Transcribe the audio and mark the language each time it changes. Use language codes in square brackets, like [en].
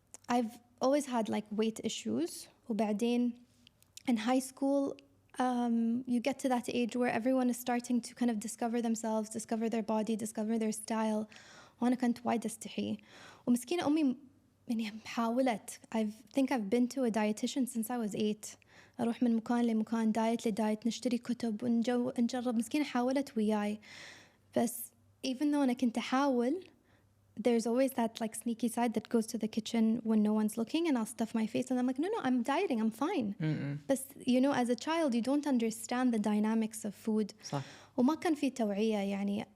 [en] I've always had like weight issues. [ar] وبعدين [en] in high school you get to that age where everyone is starting to kind of discover themselves, discover their body, discover their style. [ar] وأنا كنت وايد أستحي. ومسكينة أمي يعني حاولت. [en] I think I've been to a dietitian since I was 8. [ar] أروح من مكان لمكان دايت لدايت نشتري كتب ونجرب. مسكينة حاولت وياي. بس [en] even though [ar] أنا كنت أحاول, [en] there's always that like sneaky side that goes to the kitchen when no one's looking and I'll stuff my face and I'm like, no, I'm dieting, I'm fine. But you know, as a child, you don't understand the dynamics of food. [ar] صح. وما كان في توعية يعني.